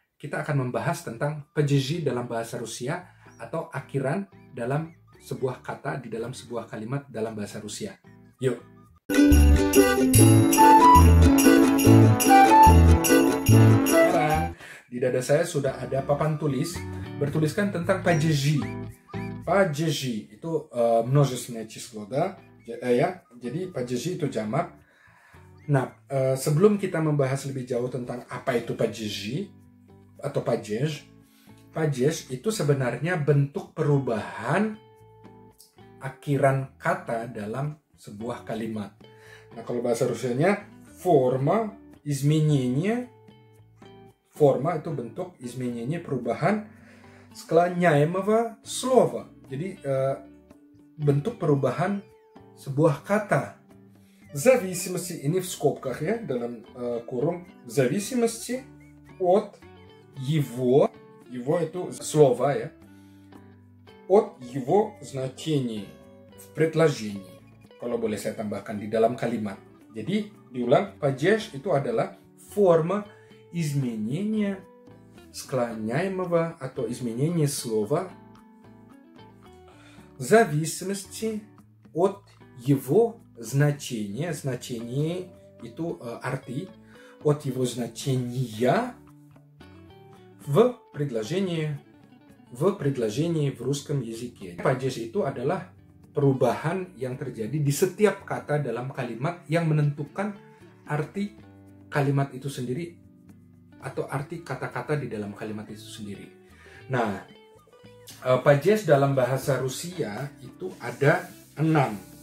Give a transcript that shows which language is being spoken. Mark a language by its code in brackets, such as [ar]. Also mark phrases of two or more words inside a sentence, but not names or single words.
[id] kita akan membahas tentang PJJ dalam bahasa Rusia atau akhiran dalam sebuah kata di dalam sebuah kalimat dalam bahasa Rusia. Yuk. Sekarang di dada saya sudah ada papan tulis bertuliskan tentang PJJ. PJJ itu [ru] множественное число, да? [id] Ya. Jadi PJJ itu jamak. Nah, sebelum kita membahas lebih jauh tentang apa itu PJJ atau падеж itu sebenarnya bentuk perubahan akhiran kata dalam sebuah kalimat. Nah, kalau bahasa Rusianya forma, изменение. Forma itu bentuk, [ru] изменение perubahan склоняемого слова. [id] Jadi bentuk perubahan sebuah kata. [ru] В зависимости, ini в скобках ya, [id] dalam kurung, [ru] в зависимости от его itu слова ya, от его значения в предложении. [id] Kalau boleh saya tambahkan di dalam kalimat. Jadi diulang, [ru] падеж [id] itu adalah forma [ru] изменения склоняемого atau изменения слова в зависимости от его значение [id] itu arti, [ru] от его значения в предложении в русском языке. [id] Падеж itu adalah perubahan yang terjadi di setiap kata dalam kalimat yang menentukan arti kalimat itu sendiri atau arti kata-kata di dalam kalimat itu sendiri. Nah, падеж dalam bahasa Rusia itu ada 6.